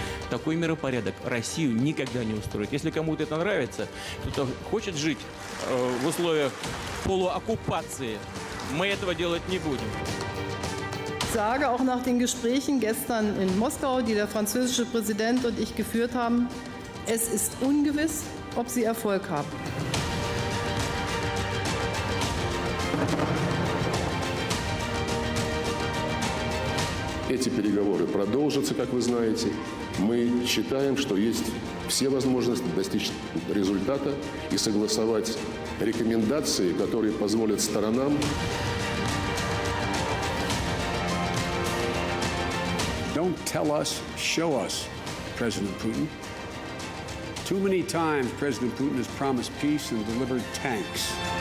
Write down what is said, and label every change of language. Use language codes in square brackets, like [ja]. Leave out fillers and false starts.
[ru] Такой миропорядок Россию никогда не устроит. Если кому-то это нравится, кто-то хочет жить в условиях полуоккупации, мы этого делать не будем. [de] Ich sage auch nach den Gesprächen gestern in Moskau, die der französische Präsident und ich geführt haben, es ist ungewiss, ob sie Erfolg haben. [ru] Эти переговоры продолжатся, как вы знаете. Мы считаем, что есть все возможности достичь результата и согласовать рекомендации, которые позволят сторонам. [en] Don't tell us, show us, President Putin. Too many times President Putin has promised peace and delivered tanks.